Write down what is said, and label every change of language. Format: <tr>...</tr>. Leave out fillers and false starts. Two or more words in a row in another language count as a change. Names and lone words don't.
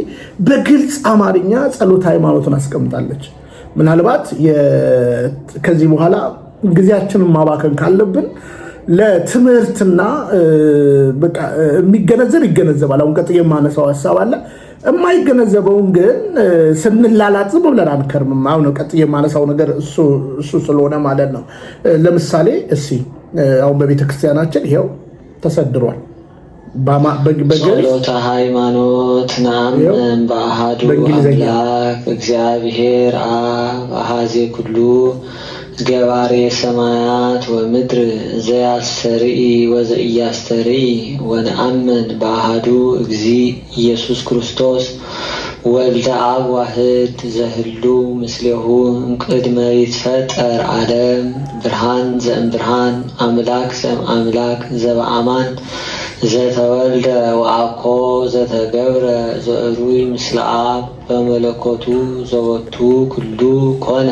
<am>በግልጽ አማርኛ ጸሎት ሃይማኖትን አስቀምጣለች። ምናልባት ከዚህ በኋላ ጊዜያችንን ማባከን ካለብን ለትምህርትና በቃ የሚገነዘብ ይገነዘባል። አሁን ቀጥዬ የማነሳው ሐሳብ አለ። የማይገነዘበውን ግን ስንላላጥ ዝም ብለን አንከርምም። አሁን ቀጥዬ የማነሳው ነገር እሱ ስለሆነ ማለት ነው። ለምሳሌ አሁን በቤተክርስቲያናችን ይሄው ተሰድሯል።</am> <gez>ጸሎተ ሃይማኖት ነአምን በአሐዱ አምላክ እግዚአብሔር አብ አሐዜ ኩሉ ገባሬ ሰማያት ወምድር ዘያስተርኢ ወዘኢያስተርኢ ወነአምን በአሐዱ እግዚእ ኢየሱስ ክርስቶስ ወልደ አብ ዋሕድ ዘህሉ ምስሌሁ እምቅድመ ይትፈጠር ዓለም ብርሃን ዘእምብርሃን አምላክ ዘእምአምላክ ዘበአማን ዘተወልደ ወአኮ ዘተገብረ ዘእሩይ ምስለ አብ በመለኮቱ ዘወቱ ኩሉ ኮነ</gez>